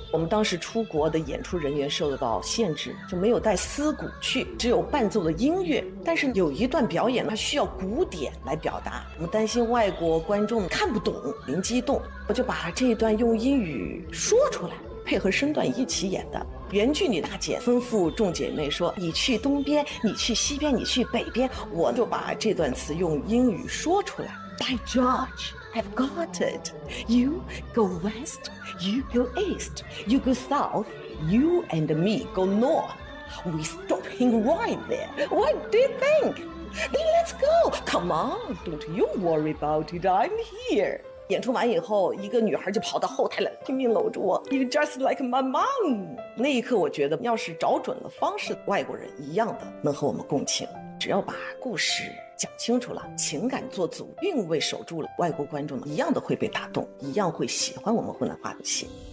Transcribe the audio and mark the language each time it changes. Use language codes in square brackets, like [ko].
[zh] 我们当时出国的演出人员受到限制，就没有带丝鼓去，只有伴奏的音乐，但是有一段表演它需要鼓点来表达，我们担心外国观众看不懂，灵机动，我就把这一段用英语说出来，配合身段一起演的。原剧里大姐吩咐众姐妹说，你去东边，你去西边，你去北边，我就把这段词用英语说出来。 [en] By George, I've got it. You go west, you go east, you go south, you and me go north. We stopping right there. What do you think? Then let's go. Come on, don't you worry about it, I'm here. [zh] 演出完以后，一个女孩就跑到后台来拼命搂住我， [en] You just like my mom。 [zh] 那一刻我觉得，要是找准了方式，外国人一样的能和我们共情，只要把故事讲清楚了，情感做足，韵味守住了，外国观众一样的会被打动，一样会喜欢我们湖南话的戏。